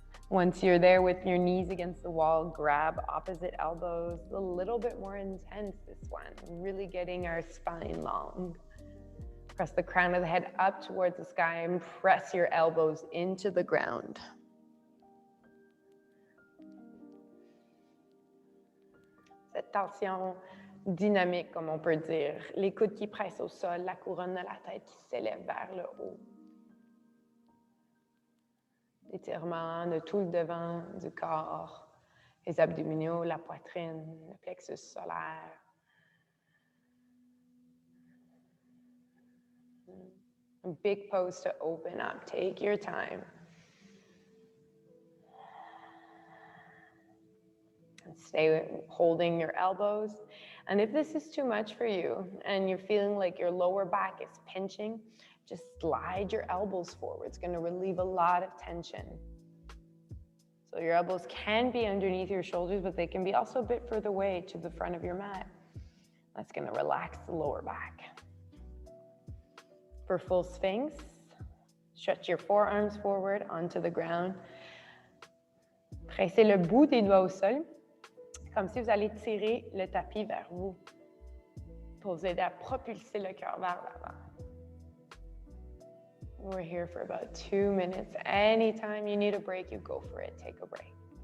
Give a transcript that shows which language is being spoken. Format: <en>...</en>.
<en>Once you're there with your knees against the wall, grab opposite elbows. A little bit more intense, this one. Really getting our spine long. Press the crown of the head up towards the sky and press your elbows into the ground.</en> <fr>Cette tension dynamique, comme on peut dire. Les coudes qui pressent au sol, la couronne de la tête qui s'élève vers le haut. Étirement de tout le devant du corps, les abdominaux, la poitrine, le plexus solaire.</fr> <en>A big pose to open up. Take your time. And stay holding your elbows. And if this is too much for you and you're feeling like your lower back is pinching, just slide your elbows forward. It's going to relieve a lot of tension. So your elbows can be underneath your shoulders, but they can be also a bit further away to the front of your mat. That's going to relax the lower back. For full Sphinx, stretch your forearms forward onto the ground.</en> <fr>Pressez le bout des doigts au sol, comme si vous allez tirer le tapis vers vous, pour vous aider à propulser le cœur vers l'avant.</fr> <en>We're here for about 2 minutes. Anytime you need a break, you go for it. Take a break.</en>